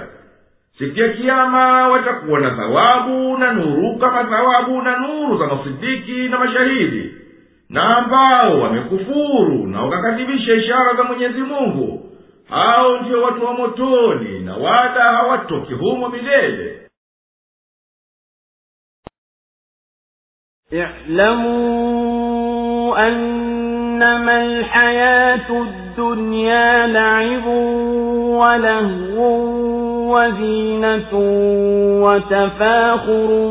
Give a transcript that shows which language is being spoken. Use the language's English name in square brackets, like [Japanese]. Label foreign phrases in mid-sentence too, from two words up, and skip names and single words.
[Swahili] Siku ya Kiyama watakuwa na thawabu na nuru kama thawabu na nuru za masidiki na mashahidi. Na ambao wamekufuru na wakakadhibisha ishara za Mwenyezi Mungu, hao ndio watu wa motoni, na wala hawatoki humo milele. [Arabic] اعلموا أنما الحياة الدنيا لعب ولهو وزينة وتفاخر